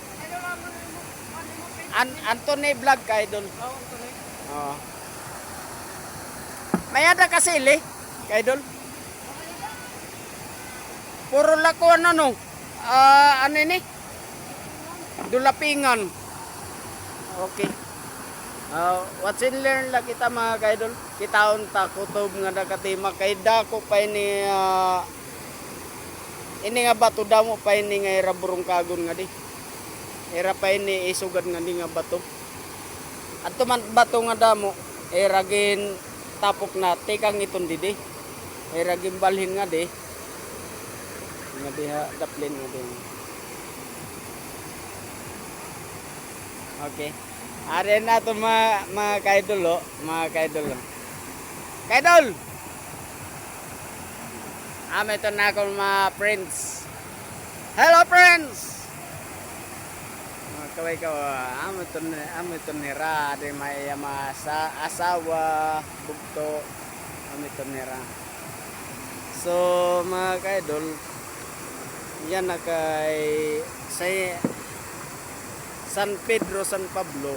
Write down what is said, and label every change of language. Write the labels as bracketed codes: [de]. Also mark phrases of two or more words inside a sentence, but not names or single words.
[war] Anthony vlog kaidol. Oh. May ada kasili kaidol. Puro lakuan ano ini? Dulapingan. Okay. [en] Watch and learn [war] lang kita mga kaidol. Kitaon ta kutob nga nakatima kay dako pa ini nga bato damo pa ini nga ira burong kagon nga di. Ira pa ini isugad nga di nga bato. Adto man bato nga damo ira gin tapok na tekang iton didi. Ira gin balhin nga di. Nga diha daplin nga di. Okay. Are na to mga kaidol, mga kaidol. Kaidol. Ito na ako mga friends. [en] Hello friends. [war] Kaway ko, ito nira, di may asawa, bugto, ito nira. So mga kaidol, yan na kay say San Pedro, San Pablo.